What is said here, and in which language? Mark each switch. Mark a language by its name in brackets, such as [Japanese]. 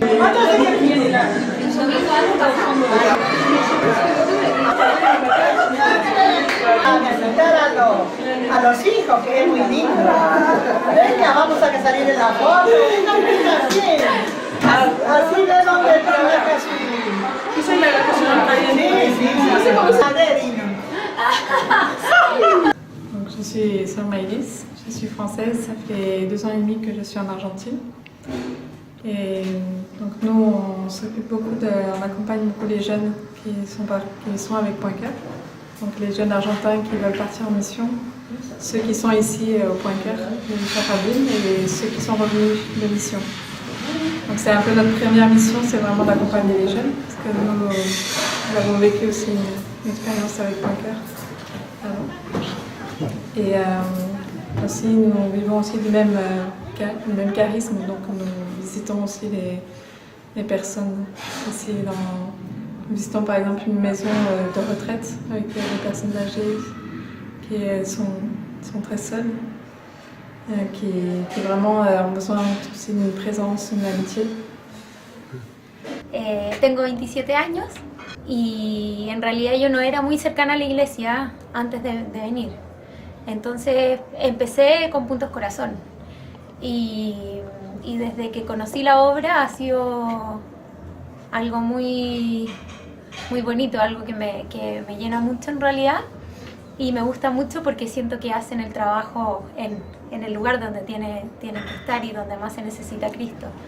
[Spanish] A los hijos, que es muy lindo. Venga, vamos a que salir en la foto. Venga, así de donde trabaja su... [French] Qui sont là, la personne en italienne. Donc, je suis Sœur Maëlys, je suis française, ça fait 2 ans et demi que je suis en Argentine. Et donc nous, on s'occupe beaucoup on accompagne beaucoup les jeunes qui sont avec Pointe-Cœur. Donc les jeunes argentins qui veulent partir en mission, ceux qui sont ici au Pointe-Cœur, de Michel Jardín, et ceux qui sont revenus de mission. Donc c'est un peu notre première mission, c'est vraiment d'accompagner les jeunes, parce que nous avons vécu aussi une expérience avec Pointe-Cœur avant. Et aussi nous vivons aussi du même charisme, donc nous visitons aussi les personnes ici nous visitons par exemple une maison de retraite avec des personnes âgées qui sont très seules, qui vraiment ont besoin aussi d'une présence, d'une amitié. [Spanish] Tengo 27 años y en realidad yo no era muy cercana a la iglesia antes de venir. Entonces empecé con Puntos Corazón y desde que conocí la obra ha sido algo muy bonito, algo que me llena mucho en realidad y me gusta mucho porque siento que hacen el trabajo en el lugar donde tienen que estar y donde más se necesita a Cristo.